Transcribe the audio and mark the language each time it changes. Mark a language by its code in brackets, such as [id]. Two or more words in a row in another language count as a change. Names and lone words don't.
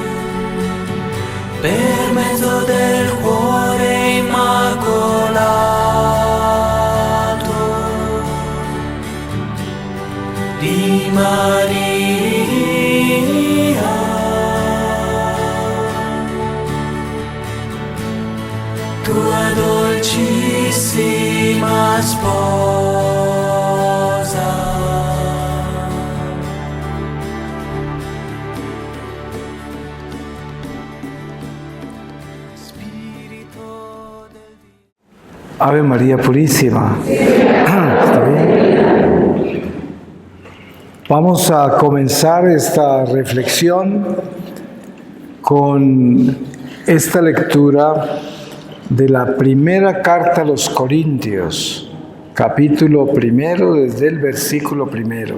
[it] per mezzo del cuore immacolato di Maria, tua dolcissima sposa. [es] Ave María Purísima. ¿Está bien? Vamos a comenzar esta reflexión con esta lectura de la primera carta a los Corintios, capítulo primero, desde el versículo primero.